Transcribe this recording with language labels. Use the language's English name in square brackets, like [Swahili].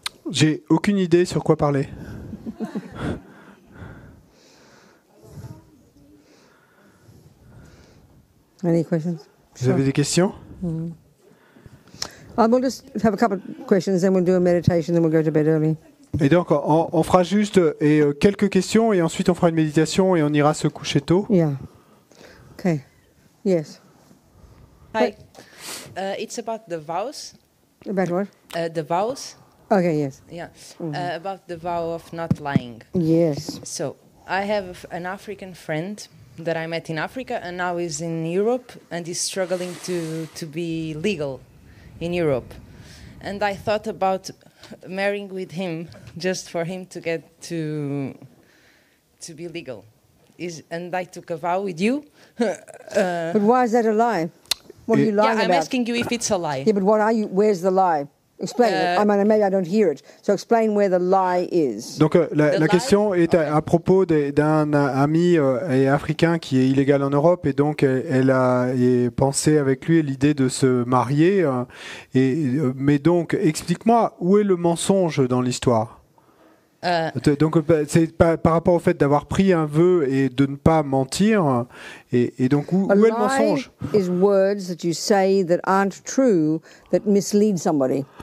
[French] J'ai aucune idée sur quoi parler. [English] Any questions? [French] Vous avez des questions? [English] We'll just have a couple of questions, then we'll do a meditation, then we'll go to bed early. [French] Et donc, on fera juste quelques questions et ensuite on fera une méditation et on ira se coucher tôt. [English] Yeah. Okay. Yes. Hi. It's about the vows. About what? The vows. Okay, yes. Yeah. About the vow of not lying. Yes. So, I have an African friend that I met in Africa and now is in Europe and is struggling to be legal in Europe. And I thought about marrying with him just for him to get to be legal. And I took a vow with you. But why is that a lie? What are you lying I'm about? asking you if it's a lie. Yeah, but what are you? Where's the lie? Explain it. I mean, maybe I don't hear it. So explain where the lie is. [French] Donc la question est à propos d'un ami africain qui est illégal en Europe et donc elle a pensé avec lui l'idée de se marier. Mais donc explique-moi où est le mensonge dans l'histoire. Donc c'est par rapport au fait d'avoir pris un vœu et de ne pas mentir et donc où est le mensonge? [English] Is words that you say that aren't true that mislead somebody.